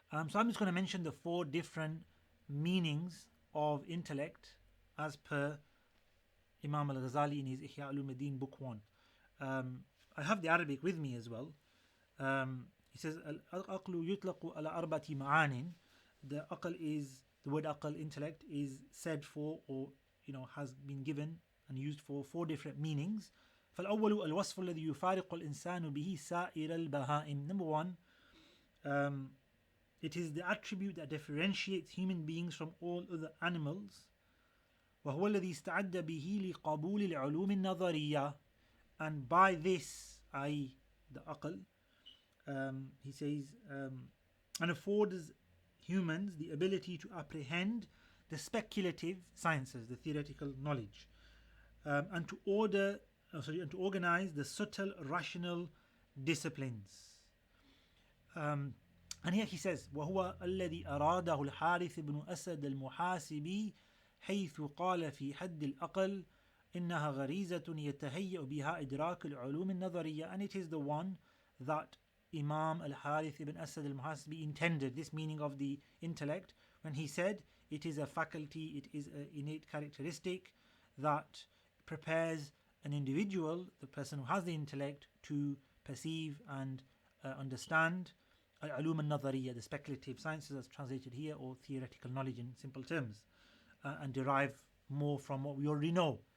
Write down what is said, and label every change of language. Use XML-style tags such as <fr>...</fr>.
<en>So I'm just going to mention the 4 different meanings of intellect as per Imam al-Ghazali in his Ihya al-Ulumuddin book 1. I have the Arabic with me as well. He says,</en> <ar>al-aqlu yutlaqu ala arbati ma'anin.</ar> <en>The word aql, intellect, is said for, or has been given and used for 4 different meanings.</en> <ar>فالأول الوصف الذي يفارق الإنسان به سائر البهائم.</ar> <en>Number 1, it is the attribute that differentiates human beings from all other animals.</en> <ar>وهو الذي استعد به لقبول العلوم النظرية.</ar> <en>And by this, i.e. the aql, he says, and affords humans the ability to apprehend the speculative sciences, the theoretical knowledge, and to organize the subtle rational disciplines. And here he says,</en> <ar>وهو الذي أراده الحارث بن أسد المحاسبي حيث قال في حد الأقل إنها غريزة يتهيأ بها إدراك العلوم النظرية.</ar> <en>And it is the one that Imam al-Harith ibn Asad al-Muhasibi intended, this meaning of the intellect, when he said it is a faculty, it is an innate characteristic that prepares an individual, the person who has the intellect, to perceive and understand al-ulum al-nadhariya, the speculative sciences as translated here, or theoretical knowledge in simple terms, and derive more from what we already know</en>